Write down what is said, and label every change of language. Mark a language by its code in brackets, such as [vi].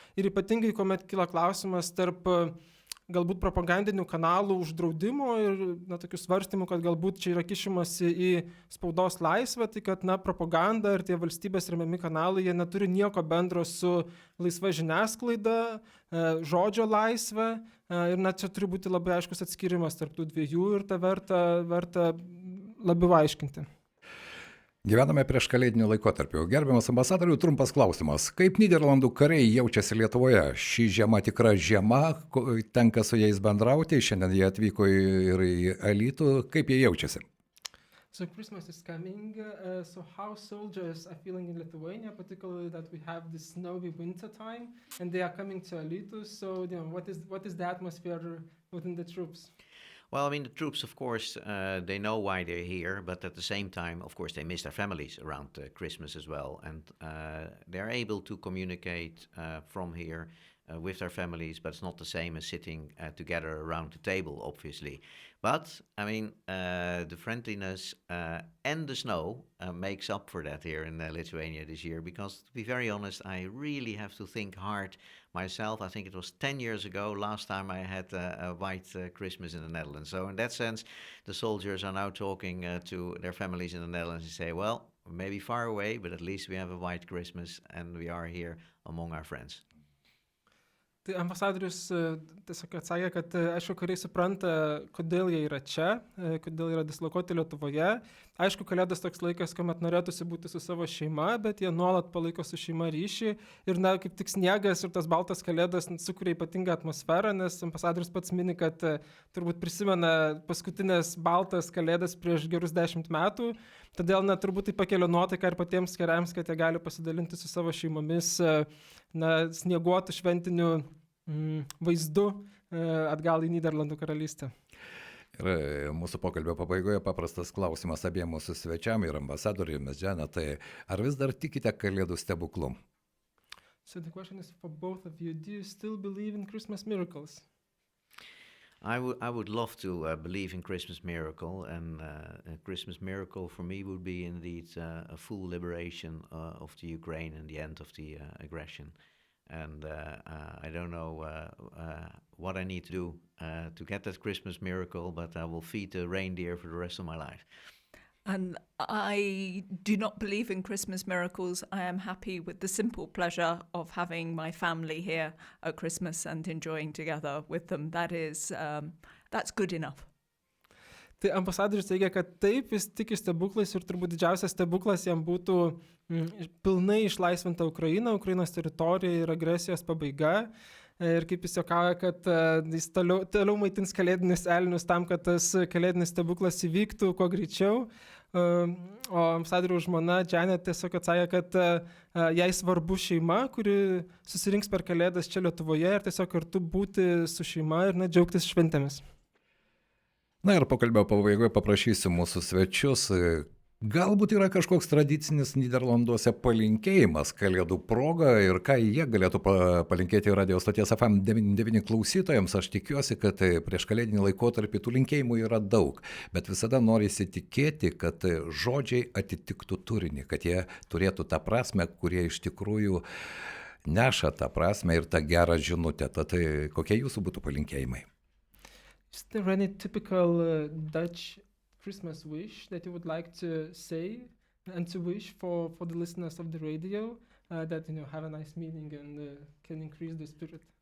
[lt] Ir ypatingai, kuomet kyla klausimas tarp galbūt propagandinių kanalų uždraudimo ir tokių svarstymų, kad galbūt čia yra kišimasi į spaudos laisvę, tai kad propaganda ir tie valstybės remiami kanalai, jie neturi nieko bendro su laisva žiniasklaida, žodžio laisvė, ir čia turi būti labai aiškus atskirimas tarp tų dviejų ir tą verta labiau aiškinti. Gyvename prieš kalėdinių laikotarpių. Gerbiamas ambasadorių, trumpas klausimas. Kaip Nyderlandų kariai jaučiasi Lietuvoje? Ši žiema tikra žiema, tenka su jais bendrauti, šiandien jie atvyko ir į Alytų. Kaip jie jaučiasi? [en] So Christmas is coming, so how soldiers are feeling in Lithuania, particularly that we have this snowy winter time and they are coming to Alytus, so what is the atmosphere within the troops? Well, I mean, the troops, of course, they know why they're here, but at the same time, of course, they miss their families around Christmas as well. And they're able to communicate from here with their families, but it's not the same as sitting together around the table, obviously. But, I mean, the friendliness and the snow makes up for that here in Lithuania this year, because, to be very honest, I really have to think hard myself. I think it was 10 years ago, last time I had a white Christmas in the Netherlands. So in that sense, the soldiers are now talking to their families in the Netherlands and say, well, maybe far away, but at least we have a white Christmas and we are here among our friends. [lt] Tai ambasadorius tiesiog atsakė, kad aišku, kariai supranta, kodėl jie yra čia, kodėl yra dislokuoti Lietuvoje. Aišku, kalėdos toks laikas, kuomet norėtųsi būti su savo šeima, bet jie nuolat palaiko su šeima ryšį. Ir kaip tik sniegas ir tas baltas kalėdas sukuria ypatingą atmosferą, nes ambasadorius pats mini, kad turbūt prisimena paskutinės baltas kalėdas prieš gerus 10 metų. Todėl turbūt tai pakelia nuotaiką ir patiems kariams, kad jie gali pasidalinti su savo šeimomis snieguotų šventinių vaizdu atgal į Nyderlandų karalystę. Ir mūsų pokalbio pabaigoje paprastas klausimas abiem mūsų svečiam ir ambasadoriumi, Janetai. Ar vis dar tikite Kalėdų stebuklu? [en] So the question is for both of you. Do you still believe in Christmas miracles? I would love to believe in Christmas miracle, and a Christmas miracle for me would be indeed a full liberation of the Ukraine and the end of the aggression. And I don't know what I need to do to get that Christmas miracle, but I will feed the reindeer for the rest of my life. And I do not believe in Christmas miracles. I am happy with the simple pleasure of having my family here at Christmas and enjoying together with them. That's good enough. [lt] Tai ambasadorius teigia, kad taip, jis tiki stebuklais ir turbūt didžiausias stebuklas jam būtų pilnai išlaisvinta Ukraina, Ukrainos teritorija ir agresijos pabaiga. Ir kaip jis juokauja, kad jis toliau maitins kalėdinius elnius tam, kad tas kalėdinis stebuklas įvyktų kuo greičiau. O ambasadoriaus žmona Janet tiesiog atsakė, kad jai svarbu šeima, kuri susirinks per Kalėdas čia Lietuvoje ir tiesiog kartu būti su šeima ir džiaugtis šventėmis. Na ir pokalbio pabaigoje paprašysiu mūsų svečius. Galbūt yra kažkoks tradicinis Nyderlanduose palinkėjimas Kalėdų proga ir ką jie galėtų palinkėti radio stoties FM 99 klausytojams. Aš tikiuosi, kad prieš kalėdinį laikotarpį tų linkėjimų yra daug, bet visada norisi tikėti, kad žodžiai atitiktų turinį, kad jie turėtų tą prasme, kurie iš tikrųjų neša tą prasme ir tą gerą žinutę. Tad kokie jūsų būtų palinkėjimai? [en] Is there any typical Dutch Christmas wish that you would like to say and to wish for the listeners of the radio that have a nice meaning and can increase the spirit?